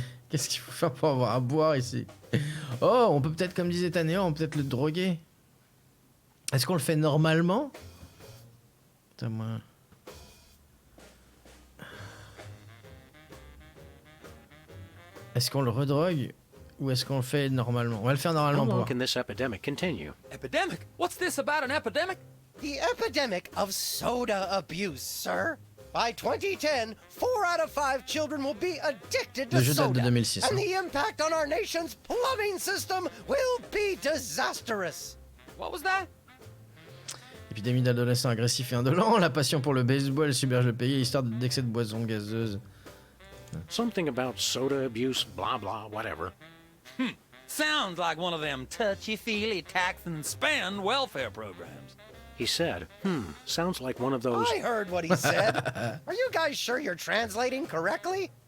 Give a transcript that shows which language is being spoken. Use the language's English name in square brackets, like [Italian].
[French] Qu'est-ce qu'il faut faire pour avoir à boire ici? Oh, on peut peut-être, comme disait Tanéa, on peut peut-être le droguer. Est-ce qu'on le fait normalement? Putain, moi... Est-ce qu'on le redrogue ou est-ce qu'on le fait normalement? On va le faire normalement. [English] How long [French] pour [English] can this epidemic continue? Epidemic? What's this about an epidemic? The epidemic of soda abuse, sir. By 2010, 4 out of 5 children will be addicted to [French] Le jeu date de 2006. [English] And the impact on our nation's plumbing system will be disastrous. What was that? [French] Épidémie d'adolescents agressifs et indolents, la passion pour le baseball submerge le pays, histoire d'excès de boissons gazeuses. [English] Something about soda abuse, blah blah, whatever. Sounds like one of them touchy-feely tax and spend welfare programs. He said, sounds like one of those... I heard what he said. Are you guys sure you're translating correctly?